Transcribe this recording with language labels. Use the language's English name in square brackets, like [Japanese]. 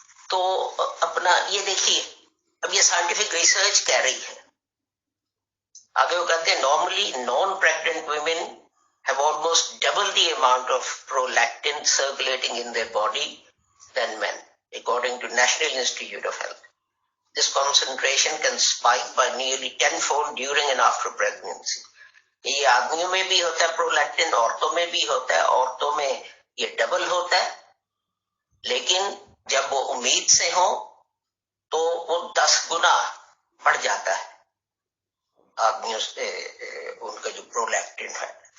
[Urdu] تو اپنا یہ دیکھیے، اب یہ سائنٹیفک ریسرچ کہہ رہی ہے. آگے وہ کہتے ہیں، [English] Normally non pregnant women have almost double the amount of prolactin circulating in their body than men, according to National Institute of Health. This concentration can spike by nearly 10-fold during and after pregnancy. [Urdu] یہ آدمیوں میں بھی ہوتا ہے prolactin, عورتوں میں بھی ہوتا ہے، عورتوں میں یہ ڈبل ہوتا ہے، لیکن جب وہ امید سے ہوں تو وہ 10 گنا بڑھ جاتا ہے آدمیوں سے ان کا جو پرولیکٹن ہے.